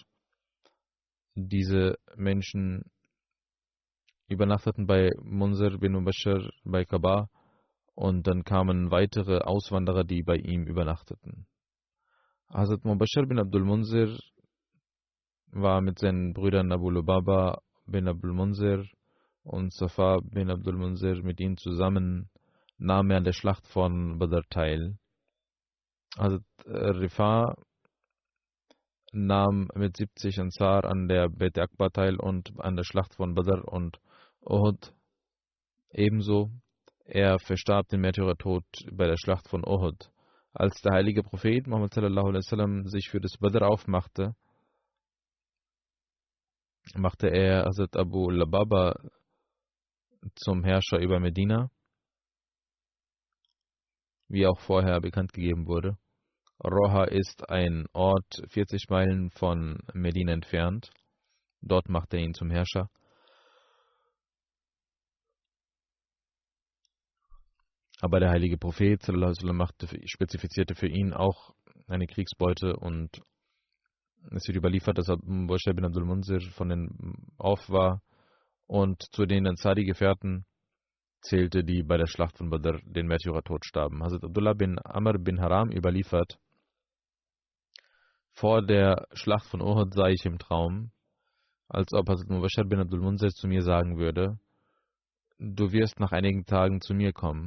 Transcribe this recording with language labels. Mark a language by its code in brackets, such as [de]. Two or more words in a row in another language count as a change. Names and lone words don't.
[de] Diese Menschen übernachteten bei Munzir bin Mubashir bei Kaaba und dann kamen weitere Auswanderer, die bei ihm übernachteten. Hazrat Mubashir bin Abdul Munzir war mit seinen Brüdern Abu Lubaba bin Abdul Munzir und Safa bin Abdul Munzir mit ihnen zusammen, nahm er an der Schlacht von Badr teil. Hazrat Rifa nahm mit 70 Ansar an der Bet Akbar teil und an der Schlacht von Badr und Uhud ebenso. Er verstarb den Märtyrertod bei der Schlacht von Uhud. Als der heilige Prophet Muhammad [ar] صلى الله عليه وسلم [de] sich für das Badr aufmachte, machte er Hazrat Abu Lubaba zum Herrscher über Medina, wie auch vorher bekannt gegeben wurde. Roha ist ein Ort 40 Meilen von Medina entfernt. Dort machte er ihn zum Herrscher. Aber der heilige Prophet [ar] صلى الله عليه وسلم [de] spezifizierte für ihn auch eine Kriegsbeute und es wird überliefert, dass Abu Bashir bin Abdul Munzir von den Auf war und zu den Ansari-Gefährten zählte, die bei der Schlacht von Badr den Märtyrertod starben. Hazrat Abdullah bin Amr bin Haram überliefert, Vor der Schlacht von Uhud sah ich im Traum, als ob Hazrat Mubashir bin Abdul Munzir zu mir sagen würde: Du wirst nach einigen Tagen zu mir kommen.